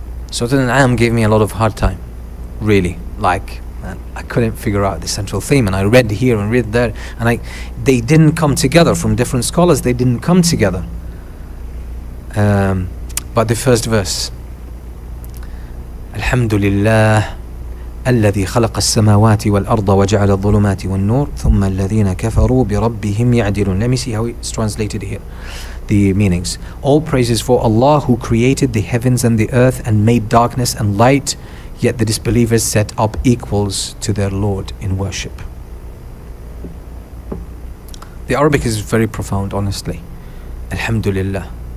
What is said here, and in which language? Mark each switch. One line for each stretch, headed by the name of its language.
English: Surah Al-An'am gave me a lot of hard time, really. Like, I couldn't figure out the central theme, and I read here and read there, and they didn't come together. From different scholars, they didn't come together. But the first verse,
Arabic: Alhamdulillah الذي خلق السماوات والأرض وجعل الظلمات والنور ثم الذين كفروا بربهم يعدلون.
English: Let me see how it's translated here. The meanings. All praises for Allah who created the heavens and the earth and made darkness and light, yet the disbelievers set up equals to their Lord in worship. The Arabic is very profound, honestly. Alhamdulillah.